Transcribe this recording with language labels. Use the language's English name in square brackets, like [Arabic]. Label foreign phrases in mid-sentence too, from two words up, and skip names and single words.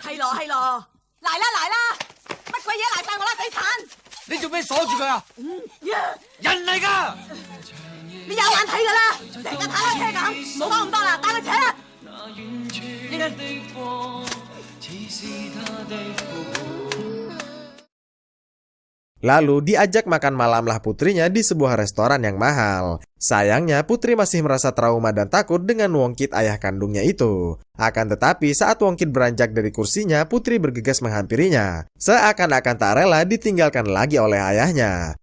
[Cantonese] 係咯係咯，嚟啦嚟啦，乜鬼嘢嚟晒我啦，死鏟！你做咩鎖住佢啊？人嚟㗎！你有眼睇㗎啦，成日踩開車咁，唔好講咁多啦，帶佢扯啦！欣欣。 [Indonesian] Lalu diajak makan malamlah putrinya di sebuah restoran yang mahal. Sayangnya Putri masih merasa trauma dan takut dengan Wongkit ayah kandungnya itu. Akan tetapi saat Wongkit beranjak dari kursinya, Putri bergegas menghampirinya. Seakan-akan tak rela ditinggalkan lagi oleh ayahnya.